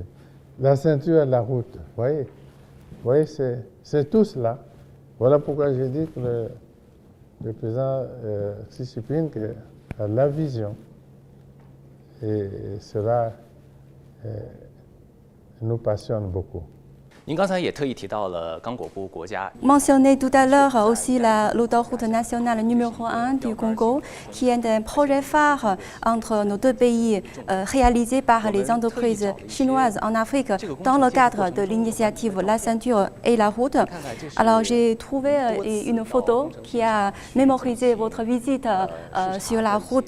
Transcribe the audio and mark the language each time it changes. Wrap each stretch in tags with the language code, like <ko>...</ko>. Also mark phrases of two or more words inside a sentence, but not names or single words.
<fr>La ceinture et la route, vous voyez, c'est tout cela. Voilà pourquoi j'ai dit que le président Xi Jinping a la vision. Et cela nous passionne beaucoup.</fr> <zh>您刚才也特意提到了刚果布国家</zh> <fr>Mentionné tout à l'heure aussi l'autoroute nationale numéro 1 du Congo, qui est un projet phare entre nos deux pays réalisé par les entreprises chinoises en Afrique dans le cadre de l'initiative La Ceinture et la Route. Alors j'ai trouvé une photo qui a mémorisé votre visite sur la route.</fr>